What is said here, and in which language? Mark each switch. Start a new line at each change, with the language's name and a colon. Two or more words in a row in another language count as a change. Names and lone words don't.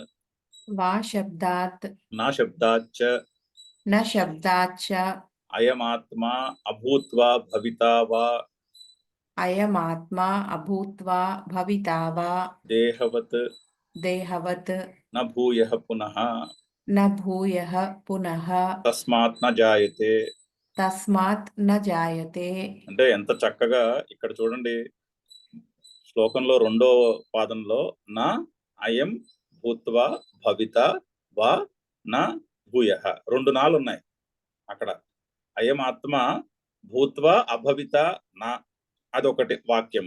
Sanskrit: వా శబ్దాత్ నా శబ్దాచ్చ న శబ్దాచ్చ అయమాత్మా అభూత్వా భవితా వా అయమాత్మా అభూత్వా భవితా వా దేహవత్ దేహవత్ న భూయః పునః న భూయః పునః తస్మాత్ న జాయతే. తస్మాత్ న జాయతే.
Telugu: అంటే ఎంత చక్కగా ఇక్కడ చూడండి, శ్లోకంలో రెండో పాదంలో
Sanskrit: నా అయం భూత్వా భవిత వా నా భూయః
Telugu: రెండు నాలు ఉన్నాయి అక్కడ.
Sanskrit: అయం ఆత్మ భూత్వా అభవిత నా
Telugu: అదొకటి వాక్యము.